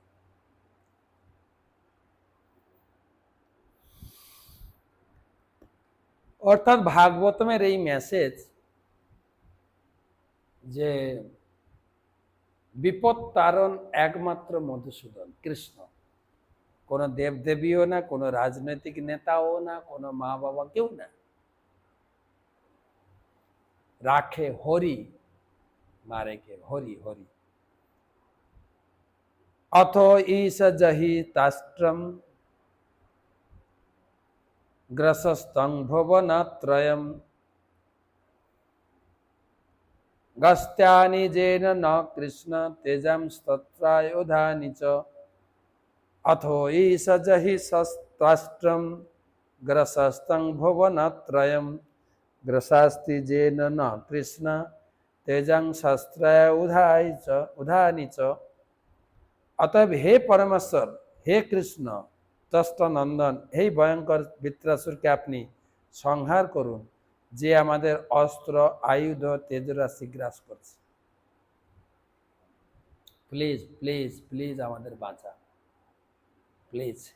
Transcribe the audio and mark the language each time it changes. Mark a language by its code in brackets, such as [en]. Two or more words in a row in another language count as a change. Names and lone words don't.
[bn] অর্থাৎ ভাগবতমের এই মেসেজ যে বিপদ তারণ একমাত্র মধুসূদন কৃষ্ণ, কোনো দেবদেবীও না, কোনো রাজনৈতিক নেতাও না, কোনো মা বাবা, কেউ না। রাখে হরি, মারে কে? হরি হরি। [sa] অথ ঈশ জহি তাষ্ট্রম গ্রসস্তং ভুবনত্রয়ম গস্ত্যানি যেন ন কৃষ্ণ তেজংস্তত্রায়ুধানি চ। অথো ঈশ জহি তাষ্ট্রম গ্রসস্তং ভুবনত্রয়ম গ্রসাস্তি যেন ন কৃষ্ণ তেজংশস্ত্রায়ুধানি চ। [bn] অতএব হে পরমেশ্বর, হে কৃষ্ণ তষ্টনন্দন, হে ভয়ঙ্কর বৃত্রাসুরকে আপনি সংহার করুন, যে আমাদের অস্ত্র আয়ুধ তেজরাশি গ্রাস করছে। [en] please please please [bn] আমাদের বাঁচা, প্লিজ।